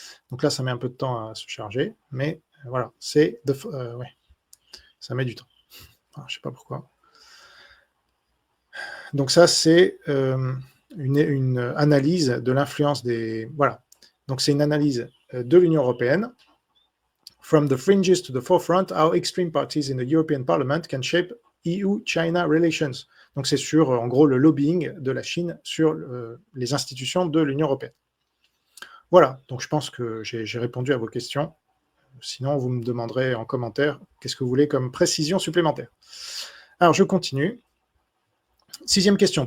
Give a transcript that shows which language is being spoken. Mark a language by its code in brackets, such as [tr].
[fr] Donc là, ça met un peu de temps à se charger, mais voilà, c'est... ouais, ça met du temps. Enfin, je ne sais pas pourquoi. Donc ça, c'est une analyse de l'influence des... Voilà. Donc c'est une analyse de l'Union européenne. [en] From the fringes to the forefront, how extreme parties in the European Parliament can shape EU-China relations. [fr] Donc c'est sur, en gros, le lobbying de la Chine sur les institutions de l'Union européenne. Voilà, donc je pense que j'ai répondu à vos questions. Sinon, vous me demanderez en commentaire qu'est-ce que vous voulez comme précision supplémentaire. Alors, je continue. 6e question.